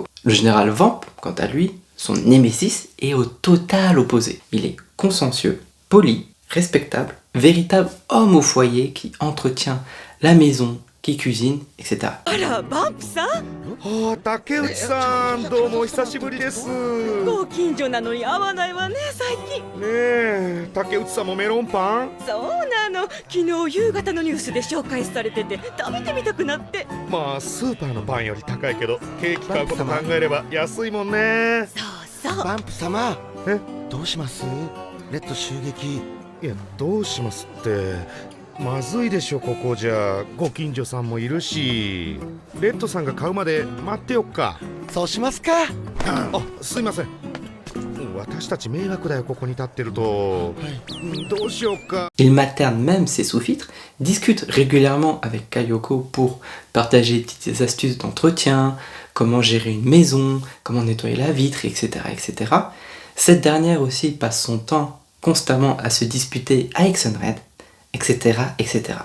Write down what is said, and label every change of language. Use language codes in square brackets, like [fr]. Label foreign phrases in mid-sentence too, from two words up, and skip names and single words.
[fr] Le général Vamp, quant à lui, son némésis, est au total opposé. Il est consciencieux, poli, respectable, véritable homme au foyer qui entretient la maison, qui cuisine, etc. [ja] あら、バンプさんああ、竹内さん、どうもお久しぶりです。ねご近所なのに会わないわね、最近。え、竹内さんもメロンパン？そうなの、昨日夕方のニュースで紹介されてて食べてみたくなって。まあ、スーパーのパンより高いけど、ケーキ買うこと考えれば安いもんね。そうそう。バンプ様、え、どうします？レッド襲撃。いや、どうしますって。まずいでしょ、ここじゃ。ご近所さんもいるし。レッドさんが買うまで待ってよっか。そうしますか。あ、すいません。私たち迷惑だよ、ここに立ってると。どうしようか。 [fr] Il materne même ses sous-filtres, discute régulièrement avec Kayoko pour partager des petites astuces d'entretien, comment gérer une maison, comment nettoyer la vitre, etc., etc. Cette dernière aussi passe son temps constamment à se disputer avec Sunred, etc., etc.